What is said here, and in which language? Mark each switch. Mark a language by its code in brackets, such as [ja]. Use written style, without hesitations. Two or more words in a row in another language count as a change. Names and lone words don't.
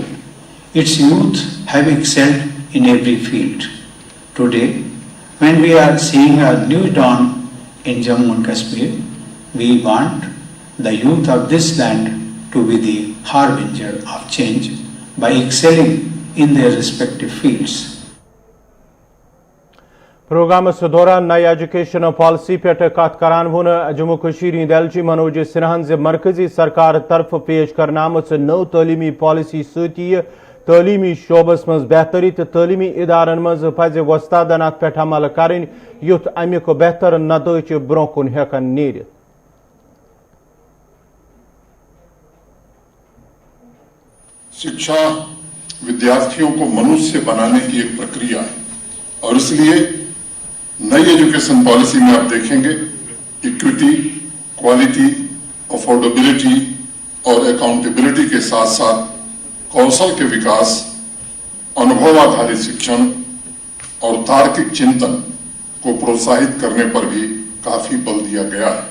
[en] Its youth have excelled in every field. Today, when we are seeing a new dawn in Jammu and Kashmir, we want the youth of this land to be the harbinger of change by excelling in their respective fields. [ks] پروگرام دوران نئی [en] education policy [ks] پہ کت کران ون جموں کشیر ہند LG منوج سنہن مرکزی سرکار طرف پیش کرنا آمت نو تعلیمی پالیسی ست تعلیمی شعبس مز بہتری تو تعلیمی ادارن مز پز وستادن ات پہ عمل کرن یت امیک بہتر نتائج برو کن ہیکن نیرت [hi] शिक्षा विद्यार्थियों को मनुष्य बनाने की एक प्रक्रिया है और इसलिए नई [en] education policy [hi] में आप देखेंगे [en] equity, quality, affordability [hi] और अकाउंटेबिलिटी के साथ साथ कौशल के विकास, अनुभव आधारित शिक्षण और तार्किक चिंतन को प्रोत्साहित करने पर भी काफी बल दिया गया है।